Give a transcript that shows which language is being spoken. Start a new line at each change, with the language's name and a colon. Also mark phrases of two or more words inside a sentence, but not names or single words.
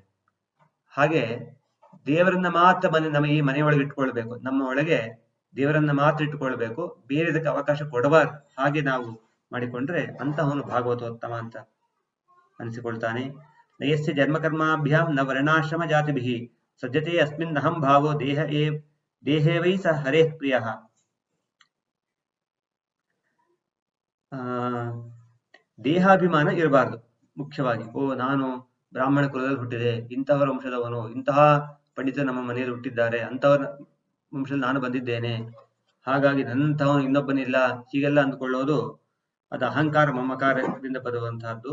Kannada: ಹಾಗೆ ದೇವರನ್ನ ಮಾತ್ರ ನಮ್ಮ ಈ ಮನೆಯೊಳಗೆ ಇಟ್ಕೊಳ್ಬೇಕು, ನಮ್ಮ ಒಳಗೆ ದೇವರನ್ನ ಮಾತ್ರ ಇಟ್ಟುಕೊಳ್ಬೇಕು, ಬೇರೆದಕ್ಕೆ ಅವಕಾಶ ಕೊಡಬಾರ್ದು. ಹಾಗೆ ನಾವು ಮಾಡಿಕೊಂಡ್ರೆ ಅಂತಹವನು ಭಾಗವತೋತ್ತಮ ಅಂತ ಅನಿಸಿಕೊಳ್ತಾನೆ.
Sanskrit: ನಯಸ್ಯ ಜನ್ಮಕರ್ಮಾಭ್ಯಾಂ ನ ವರ್ಣಾಶ್ರಮ ಜಾತಿಭಿಃ ಸಜ್ಜತೆ ಅಸ್ಮಿನ್ ಅಹಂ ಭಾವೋ ದೇಹೇ ವೈ ಸ ಹರೇಃ ಪ್ರಿಯಃ.
Kannada: ದೇಹಾಭಿಮಾನ ಇರಬಾರ್ದು ಮುಖ್ಯವಾಗಿ. ನಾನು ಬ್ರಾಹ್ಮಣ ಕುಲದಲ್ಲಿ ಹುಟ್ಟಿದೆ, ಇಂತಹವರ ವಂಶದವನು, ಇಂತಹ ಪಂಡಿತರು ನಮ್ಮ ಮನೆಯಲ್ಲಿ ಹುಟ್ಟಿದ್ದಾರೆ, ಅಂತವರ ವಂಶದಲ್ಲಿ ನಾನು ಬಂದಿದ್ದೇನೆ, ಹಾಗಾಗಿ ನನ್ನಂತಹವನು ಇನ್ನೊಬ್ಬನಿಲ್ಲ, ಹೀಗೆಲ್ಲ ಅಂದುಕೊಳ್ಳೋದು ಅದು ಅಹಂಕಾರ ಮಮಕಾರದಿಂದ ಬರುವಂತಹದ್ದು.